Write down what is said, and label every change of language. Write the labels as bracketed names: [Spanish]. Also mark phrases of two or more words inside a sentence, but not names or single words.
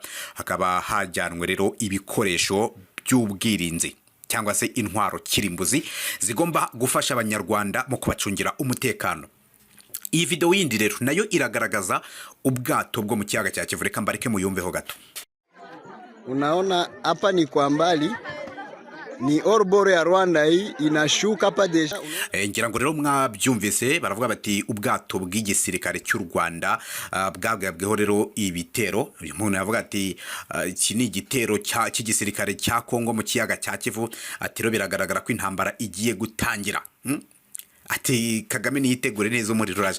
[Kinyarwanda] Hakaba hajyanwe rero ibikoresho by'ubwirinzi cyangwa se intwaro kirimbuzi zigomba gufasha abanyarwanda mu kubacungira umutekano. Iyi video yindi rero nayo iragaragaza ubwato bwo mu kiyaga cya Kivu. Reka mbareke muyumveho gato. [Swahili] Unaona hapa ni kwa mbali ni orboro ya Rwanda hii inashuka hapa deja. [Kinyarwanda] Ngira ngo rero mwabyumvise baravuga bati ubwato bw'igisirikare cy'u Rwanda bwagabweho rero ibitero. Uyu muntu yavuga ati iki ni igitero cy'igisirikare cya Kongo mu kiyaga cya Kivu. Ati rero biragaragara ko intambara igiye gutangira. Ati Kagame niyitegure neza umuriro uraje.